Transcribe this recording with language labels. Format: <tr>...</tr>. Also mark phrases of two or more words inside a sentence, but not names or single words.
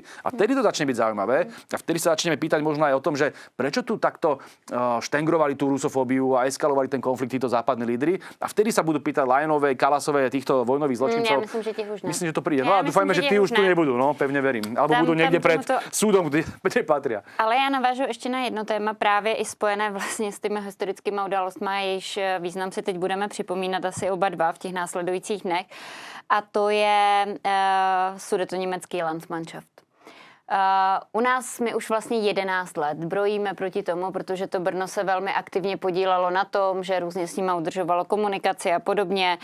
<sk>A vtedy to začne byť zaujímavé a vtedy sa začneme pýtať možno aj o tom, že prečo tu takto štengrovali tú rusofóbiu a eskalovali ten konflikt títo západní lídri. A vtedy sa budú pýtať Lajenovej, Kalasovej a týchto vojnových zločincov. Ja myslím, že tiež už ne. Myslím, že to príde. No a dúfajme, že tí už tu nebudú, no, pevne verím. Alebo budú niekde pred súdom, kde patria.</sk> <cs>Ale já navážu ještě na jedno téma, právě i spojené vlastně s těmi historickými událostmi, jejichž význam si teď budeme připomínat asi oba dva v těch následujících dnech. A to je sudetoněmecký Landsmannschaft. U nás my už vlastně 11 let brojíme proti tomu, protože to Brno se velmi aktivně podílelo na tom, že různě s nima udržovalo komunikaci a podobně.</cs>